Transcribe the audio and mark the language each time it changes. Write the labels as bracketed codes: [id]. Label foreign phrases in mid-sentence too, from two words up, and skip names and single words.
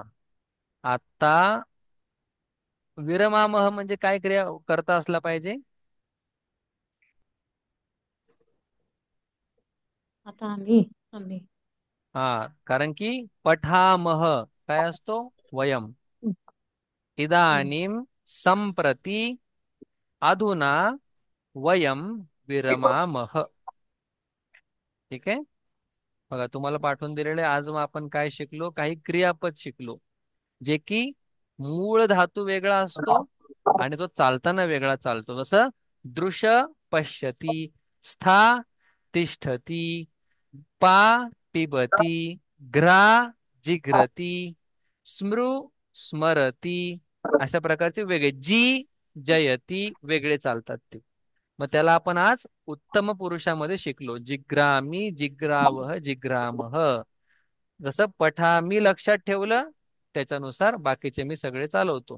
[mr] आता विरमामह म्हणजे काय क्रिया करता असला पाहिजे? आता आम्ही. आम्ही. हा. कारण की पठामह काय असतो? [sa] वयम. इदानीम संप्रती अधुना वयम विरमामह. [mr] ठीक आहे. बघा तुम्हाला पाठवून दिलेले आज मग आपण काय शिकलो? काही क्रियापद शिकलो जे की मूळ धातू वेगळा असतो आणि तो चालताना वेगळा चालतो. [sa] जसं दृश्य पश्यती, स्था तिष्ठती, पा पिबती, घ्रा जिघ्रती, स्मृ स्मरती, [mr] अशा प्रकारचे वेगळे. [sa] जी जयती [mr] वेगळे चालतात ते. मग त्याला आपण आज उत्तम पुरुषामध्ये शिकलो. [sa] जिग्रामी जिग्रावह जिग्रामह. [mr] जसं पठामी लक्षात ठेवलं त्याच्यानुसार बाकीचे मी सगळे चालवतो.